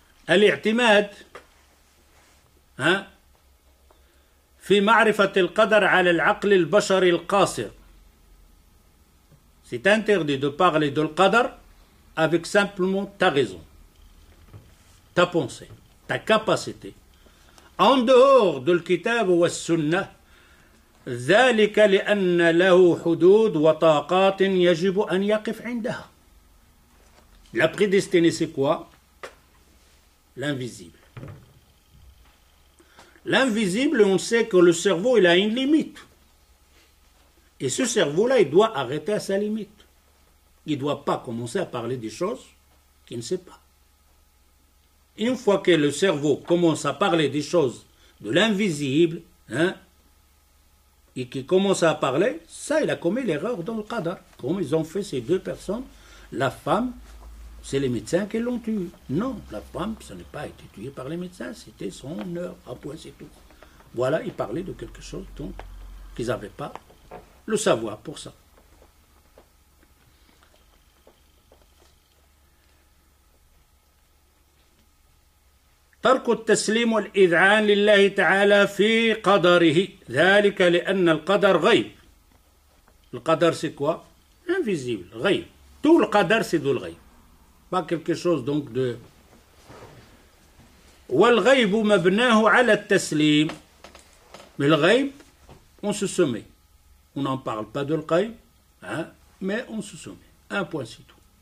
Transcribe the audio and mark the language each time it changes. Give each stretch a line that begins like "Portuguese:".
Arabic: الاعتماد في معرفة القدر على العقل البشري القاصر.
French: C'est interdit de parler de l'qadar avec simplement ta raison, ta pensée, ta capacité. En dehors de l'kitab ou
Arabic: السنة ذلك لأن له حدود وطاقات يجب أن يقف عندها.
French: La prédestinée, c'est quoi? L'invisible. L'invisible, on sait que le cerveau, il a une limite. Et ce cerveau-là, il doit arrêter à sa limite. Il ne doit pas commencer à parler des choses qu'il ne sait pas. Une fois que le cerveau commence à parler des choses de l'invisible, et qu'il commence à parler, ça, il a commis l'erreur dans le qadar. Comme ils ont fait ces deux personnes, la femme, c'est les médecins qui l'ont tuée. Non, la femme, ça n'a pas été tuée par les médecins, c'était son heure, à point, c'est tout. Voilà, ils parlaient de quelque chose donc qu'ils n'avaient pas le savoir pour ça.
Arabic: ترك التسليم والإذعان لله تعالى في قدره ذلك لأن القدر غيب.
French: القدر c'est quoi? Invisible, غيب. Tout le qadar c'est de l'غيب. Pas quelque chose donc de...
Arabic: والغيب مبناه على التسليم.
French: Mais le غيب, on se soumet. On n'en parle pas de l'غيب, mais on se soumet. Un point c'est tout.